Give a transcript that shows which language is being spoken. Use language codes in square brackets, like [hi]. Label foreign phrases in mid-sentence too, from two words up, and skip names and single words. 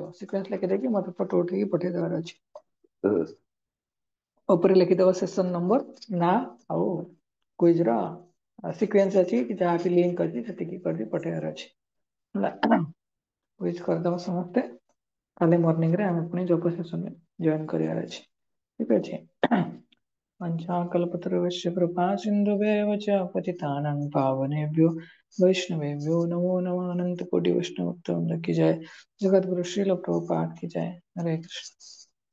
[or] ସିକ୍ୱେନ୍ସ ଲେଖିଦେଇକି ମତେ ଫଟୋ ଉଠେଇକି ପଠେଇ ଦେବାର ଅଛି। ଉପରେ ଲେଖିଦବ [en] session number, [or] ନା ଆଉ କ୍ୱିଜ ର ସିକ୍ୱେନ୍ସ ଅଛି କି ଯାହା ବି ଲିଙ୍କ ଅଛି ସେତିକି କରିକି ପଠେଇବାର ଅଛି ହେଲା। କ୍ୱିଜ କରିଦବ ସମସ୍ତେ, କାଲି ମର୍ଣ୍ଣିଂ ରେ ଆମେ ପୁଣି ଯୋଗ ସେସନରେ ଜଏନ କରିବାର ଅଛି। ଠିକ ଅଛି। [sa] पंचाकल्पतरुश्च कृपा सिन्धुभ्येव च पतितानां पावनेभ्यो वैष्णवेभ्यो नमो नमः। [hi] अनंत कोटि वैष्णव की जय। जगत गुरु श्रील प्रभुपाद की जय। हरे कृष्ण।